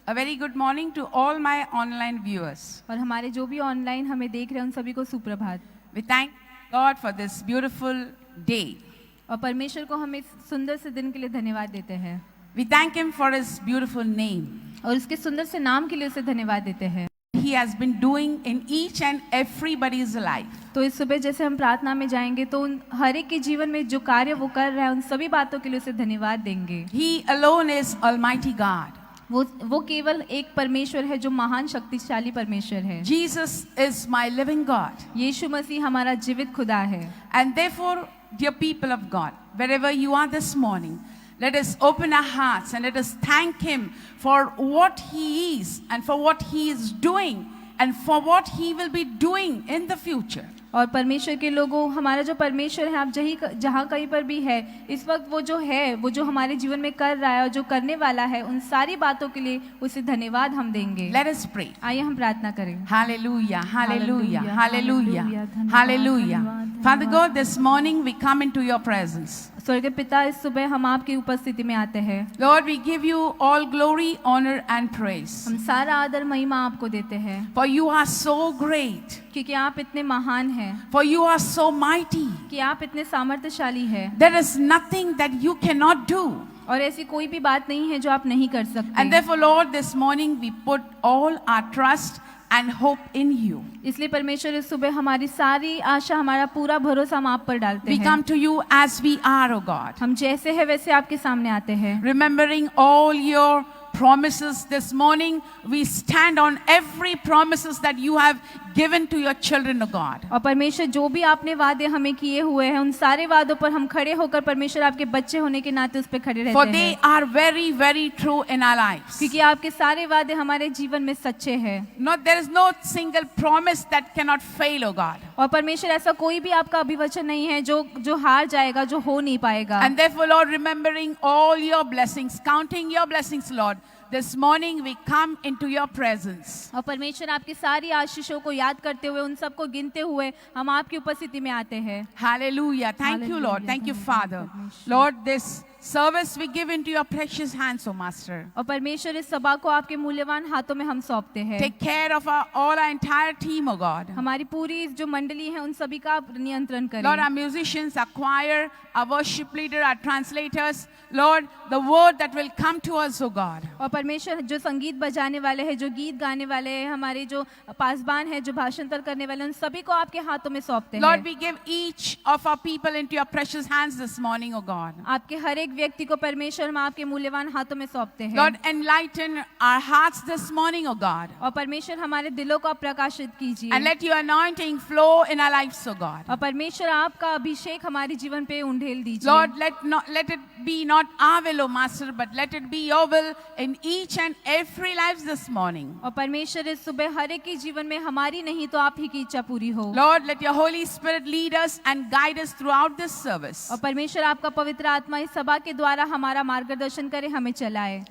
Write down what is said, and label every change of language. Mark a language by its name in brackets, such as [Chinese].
[English] A very good morning to all my online viewers. [Hindi] और हमारे जो भी ऑनलाइन हमें देख रहे हैं उन सभी को सुप्रभात। [English] We thank God for this beautiful day. [Hindi] और परमेश्वर को हम इस सुंदर से दिन के लिए धन्यवाद देते हैं। [English] We thank Him for His beautiful name. [Hindi] और उसके सुंदर से नाम के लिए उसे धन्यवाद देते हैं। [English] He has been doing in each and everybody's life. [Hindi] तो इस सुबह जैसे हम प्रार्थना में जाएंगे तो उन हर एक के जीवन में जो कार्य वो कर रहा है उन सभी बातों के लिए उसे धन्यवाद देंगे। [English] He alone is Almighty God. [Hindi] वो केवल एक परमेश्वर है जो महान शक्तिशाली परमेश्वर है। [English] Jesus is my living God. [Hindi] यीशु मसीह हमारा जीवित खुदा है। [English] And therefore, dear people of God, wherever you are this morning, let us open our hearts and let us thank Him for what He is and for what He is doing and for what He will be doing in the future. [Hindi] और परमेश्वर के लोगों, हमारा जो परमेश्वर है, आप जहाँ कहीं पर भी है इस वक्त वो जो हमारे जीवन में कर रहा है और जो करने वाला है उन सारी बातों के लिए उसे धन्यवाद हम देंगे। [English] Let us pray. [Hindi] आइए हम प्रार्थना करें। Hallelujah, hallelujah, hallelujah, धन्यवाद, hallelujah. धन्यवाद, [English] Father [Hindi] धन्यवाद। [English] God, this morning we come into your presence. [Hindi] स्वर्गीय पिता, इस सुबह हम आपकी उपस्थिति में आते हैं। [English] Lord, we give you all glory, honor and praise. [Hindi] हम सारा आदर महिमा आपको देते हैं, [English] For you are so great. [Hindi] क्योंकि आप इतने महान हैं, [English] For you are so mighty. [Hindi] कि आप इतने सामर्थ्यशाली हैं [English] There is nothing that you cannot do. [Hindi] और ऐसी कोई भी बात नहीं है जो आप नहीं कर सकते। [English] And therefore, Lord, this morning we put all our trust and hope in you. [Hindi] इसलिए परमेश्वर इस सुबह हमारी सारी आशा, हमारा पूरा भरोसा हम आप पर डालते [English] We [Hindi] हैं। [English] come to you as we are, O God. [Hindi] हम जैसे हैं वैसे आपके सामने आते हैं। [English] Remembering all your promises this morning, we stand on every promises that you have given to your children, O God. [Hindi] और परमेश्वर जो भी आपने वादे हमें किए हुए हैं उन सारे वादों पर हम खड़े होकर परमेश्वर आपके बच्चे होने के नाते उस पर खड़े रहते [English] For [Hindi] हैं, [English] they are very, very true in our lives. [Hindi] क्योंकि आपके सारे वादे हमारे जीवन में सच्चे हैं। [English] There is no single promise that cannot fail, O God. [Hindi] और परमेश्वर ऐसा कोई भी आपका अभिवचन नहीं है जो हार जाएगा, जो हो नहीं पाएगा। [English] And therefore, Lord, remembering all your blessings, counting your blessings, Lord, this morning we come into your presence. [Hindi] और परमेश्वर आपकी सारी आशीषों को याद करते हुए, उन सबको गिनते हुए हम आपकी उपस्थिति में आते हैं। [English] Hallelujah. Thank you, Lord. Thank you, Father. Lord, this service we give into your precious hands, O Master. [Hindi] और परमेश्वर इस सभा को आपके मूल्यवान हाथों में हम सौंपते हैं। [English] Take care of all our entire team, O God. [Hindi] हमारी पूरी जो मंडली है उन सभी का आप नियंत्रण करें। [English] Lord, our musicians, our choir, our worship leader, our translators, Lord, the word that will come to us, O God. [Hindi] और परमेश्वर जो संगीत बजाने वाले हैं, जो गीत गाने वाले हैं, हमारे जो पासबान हैं, जो भाषांतर करने वाले हैं, उन सभी को आपके हाथों में सौंपते हैं। [English] Lord, we give each of our people into your precious hands this morning, O God. [Hindi] आपके हर एक व्यक्ति को परमेश्वर हम आपके मूल्यवान हाथों में सौंपते हैं। [English] Lord, enlighten our hearts this morning, O God. [Hindi] और परमेश्वर हमारे दिलों को आप प्रकाशित कीजिए। [English] And let your anointing flow in our lives, O God. [Hindi] और परमेश्वर आपका अभिषेक हमारे जीवन पे उंडेल दीजिए। [English] Lord, let it be not our will, O Master, but let it be your will in each and every life this morning. [Hindi] और परमेश्वर इस सुबह हर एक के जीवन में हमारी नहीं तो आप ही की इच्छा पूरी हो। [English] Lord, let your Holy Spirit lead us and guide us throughout this service. [Hindi] और परमेश्वर आपका पवित्र आत्मा इस सभा के द्वारा हमारा मार्गदर्शन करे, हमें चलाए।